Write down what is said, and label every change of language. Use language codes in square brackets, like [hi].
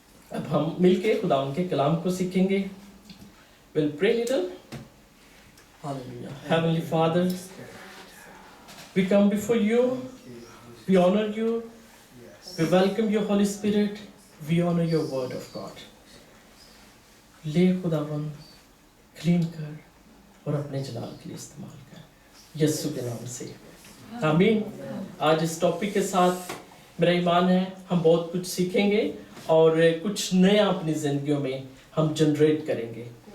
[hi] अब हम मिलके खुदा उनके कलाम को सीखेंगे। [en] We'll pray little. Hallelujah. Heavenly Father, we come before you. We honor you. We welcome your Holy Spirit. We honor your word of God. [hi] ले खुदावन क्लीन कर और अपने जलाल के लिए इस्तेमाल कर, यीशु के नाम से आमीन। आज इस टॉपिक के साथ मेरा ईमान है हम बहुत कुछ सीखेंगे और कुछ नया अपनी जिंदगियों में हम जनरेट करेंगे।